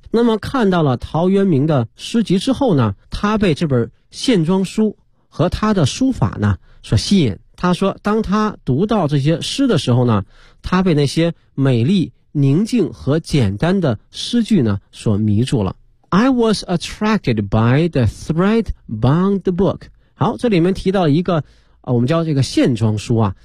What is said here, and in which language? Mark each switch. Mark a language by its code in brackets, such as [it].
[zh] 那么看到了陶渊明的诗集之后呢，他被这本线装书和他的书法呢所吸引，他说当他读到这些诗的时候呢，他被那些美丽宁静和简单的诗句呢所迷住了。 [en] I was attracted by the thread-bound book。 [zh] 好，这里面提到一个，我们叫这个线装书啊。